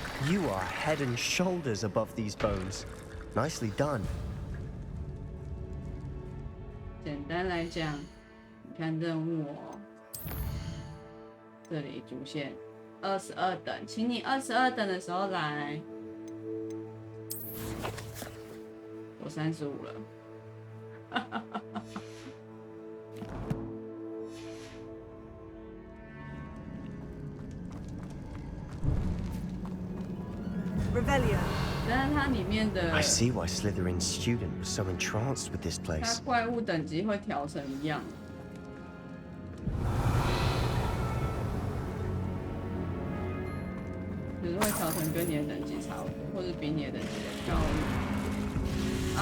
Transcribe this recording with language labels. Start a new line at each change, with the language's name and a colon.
Chinese: You are head and shoulders above these bones. Nicely done. 简单来讲，你看任务哦，这里主线22等，请你22等的时候来。我35了。
English: Revelio.
Chinese: 但是它里面的
English: I see why Slytherin's student was so entranced with this
Chinese: 它
English: place.
Chinese: 怪物等级会调成一样，就是会调成跟你的等级差不多，或者比你的等级高一点。